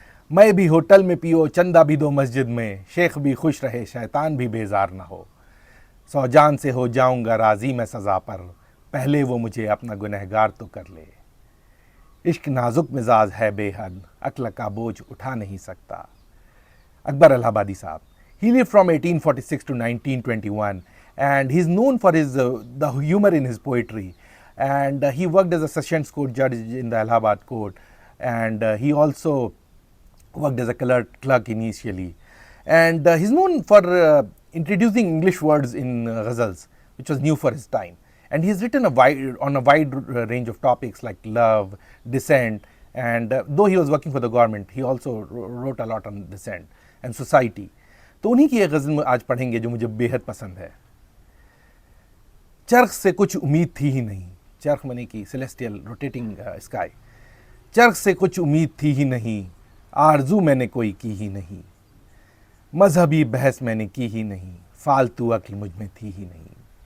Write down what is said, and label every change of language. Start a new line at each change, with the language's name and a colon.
Hindi: मैं भी होटल में पियो, चंदा भी दो मस्जिद में, शेख भी खुश रहे, शैतान भी बेजार ना हो। सौ जान से हो जाऊंगा राजी मैं सज़ा पर, पहले वो मुझे अपना गुनहगार तो कर ले। इश्क नाजुक मिजाज है बेहद, अक्ल का बोझ उठा नहीं सकता।
English: अकबर इलाहाबादी साहब, he lived from 1846 to 1921, and he's known for his the humor in his poetry. And he worked as a Sessions Court judge in the Allahabad court, and he also worked as a clerk initially. And he's known for introducing English words in ghazals, which was new for his time. And he's written on a wide range of topics like love, dissent, and though he was working for the government, he also wrote a lot on dissent and society.
Hindi: तो उन्हीं की एक गज़ल आज पढ़ेंगे जो मुझे बेहद पसंद है। चरख से कुछ उम्मीद थी ही नहीं, चरख मने की
English: Celestial rotating sky.
Hindi: चरख से कुछ उम्मीद थी ही नहीं, आरजू मैंने कोई की ही नहीं। मजहबी बहस मैंने की ही नहीं, फालतू अक्ल मुझ में थी ही नहीं।